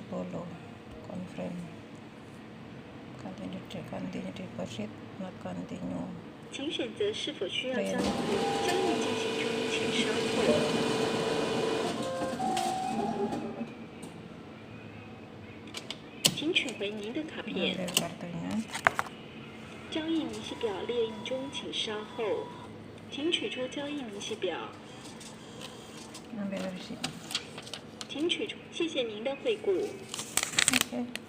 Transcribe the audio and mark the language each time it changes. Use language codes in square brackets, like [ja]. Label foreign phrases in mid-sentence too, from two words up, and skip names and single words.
[en] Confirm. Continue deposit, not continue. [zh] 请选择是否需要交易。交易进行中，请稍后。请取回您的卡片。 [id] Ambil kartunya. [zh] 交易明细表列印中，请稍后。请取出交易明细表。 [id] Ambil dari sini. [zh] 请取出。谢谢您的惠顾。 [id] Oke.